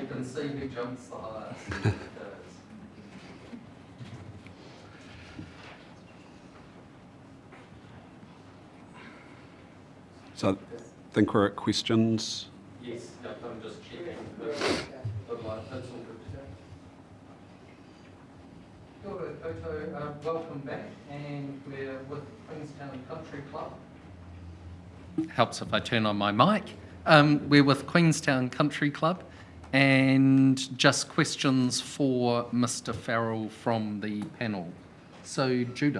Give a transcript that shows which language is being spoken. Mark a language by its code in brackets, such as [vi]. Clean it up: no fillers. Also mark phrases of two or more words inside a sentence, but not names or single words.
[en] You can see who jumps the highest. So I think we're at questions. Yes, I'm just checking. That's all good today. [mi] Kia ora koutou, [en] welcome back, and we're with Queenstown Country Club. Helps if I turn on my mic. We're with Queenstown Country Club, and just questions for Mr. Farrell from the panel. So Judith?